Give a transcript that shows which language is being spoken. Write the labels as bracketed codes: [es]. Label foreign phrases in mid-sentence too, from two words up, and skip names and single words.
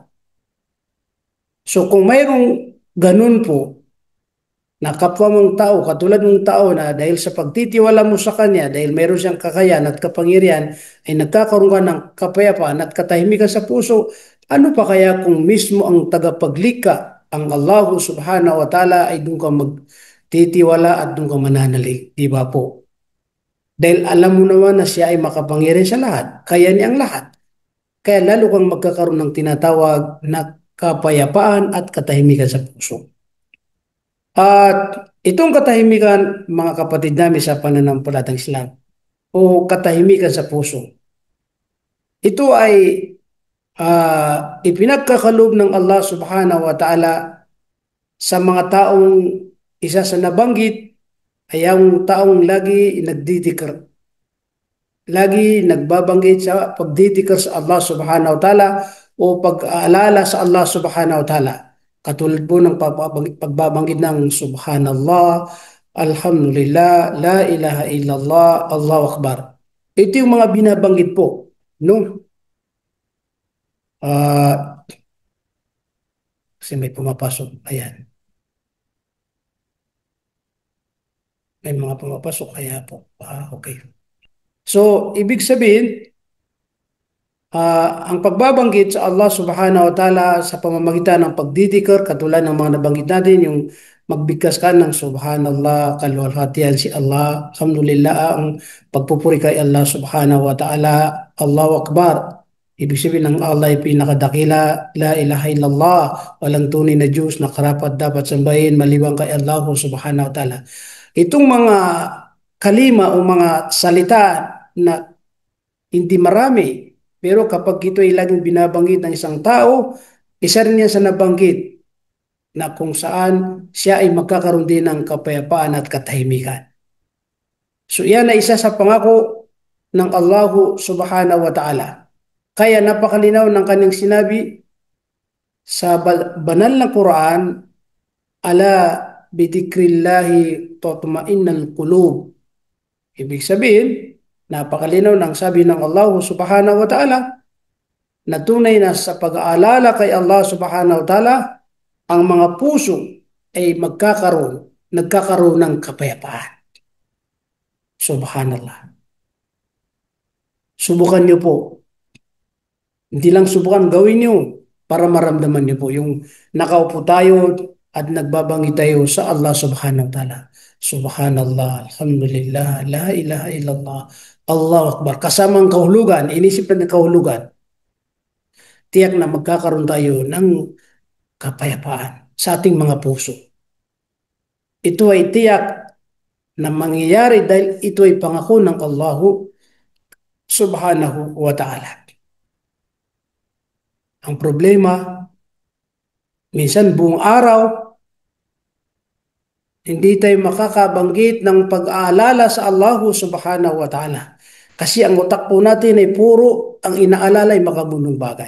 [tl] So kung mayroong ganun po na kapwa mong tao, katulad mong tao na dahil sa pagtitiwala mo sa kanya, dahil mayroon siyang kakayahan at kapangyarihan, ay nagkakaroon ka ng kapayapaan at katahimikan sa puso, ano pa kaya kung mismo ang tagapaglikha, ang Allah [ar] سبحانه وتعالى, [tl] ay doon ka magtitiwala at doon ka mananalig, di ba po? Dahil alam mo naman na siya ay makapangyarihan sa lahat, kaya niya ang lahat. Kaya lalo kang magkakaroon ng tinatawag na kapayapaan at katahimikan sa puso. At itong katahimikan, mga kapatid namin sa pananampalatayang Islam, o katahimikan sa puso, ito ay ipinagkakaloob ng Allah [ar] سبحانه وتعالى [tl] sa mga taong isa sa nabanggit ay ang taong lagi nagdidikir, lagi nagbabanggit sa pagdidikir sa Allah [ar] سبحانه وتعالى [tl] o pag-aalala sa Allah [ar] سبحانه وتعالى. [tl] Katulad po ng pagbabanggit ng [ar] سبحان الله، الحمد لله، لا إله إلا الله، الله أكبر. [tl] Ito yung mga binabanggit po. No? Kasi may pumapasok. Ayan. May mga pumapasok. Kaya po. Okay. So, ibig sabihin, ang pagbabanggit sa Allah [ar] سبحانه وتعالى [tl] sa pamamagitan ng pagdidikir, katulad ng mga nabanggit natin, yung magbigkas ka ng subhanallah, kaluwalhatian si Allah, alhamdulillah, ang pagpupuri kay Allah [ar] سبحانه وتعالى, الله أكبر. [tl] Ibig sabihin ng Allah ay pinakadakila, [ar] لا إله إلا الله, [tl] walang tunay na Diyos na karapat dapat sambahin maliban kay Allah [ar] سبحانه وتعالى. [tl] Itong mga kalima o mga salita na hindi marami, pero kapag ito ay laging binabanggit ng isang tao, isa rin yan sa nabanggit na kung saan siya ay magkakaroon din ng kapayapaan at katahimikan. So yan ay isa sa pangako ng Allah [ar] سبحانه وتعالى. [tl] Kaya napakalinaw ng kanyang sinabi sa banal na Quran, [ar] ألا بذكر الله تطمئن القلوب. [tl] Ibig sabihin, napakalinaw ng sabi ng Allah [ar] سبحانه وتعالى [tl] na tunay na sa pag-aalala kay Allah [ar] سبحانه وتعالى, [tl] ang mga puso ay nagkakaroon ng kapayapaan. Subhanallah. Subukan niyo po. Hindi lang subukan, gawin niyo para maramdaman niyo po yung nakaupo tayo at nagbabangi tayo sa Allah [ar] سبحانه وتعالى. سبحان الله، الحمد لله، لا إله إلا الله، الله أكبر. [tl] Kasamang kahulugan, inisip na kahulugan, tiyak na magkakaroon tayo ng kapayapaan sa ating mga puso. Ito ay tiyak na mangyayari dahil ito ay pangako ng Allah [ar] سبحانه وتعالى. [tl] Ang problema, minsan buong araw, hindi tayo makakabanggit ng pag-aalala sa Allah [ar] سبحانه وتعالى. [tl] Kasi ang utak po natin ay puro ang inaalala ay makabunong bagay.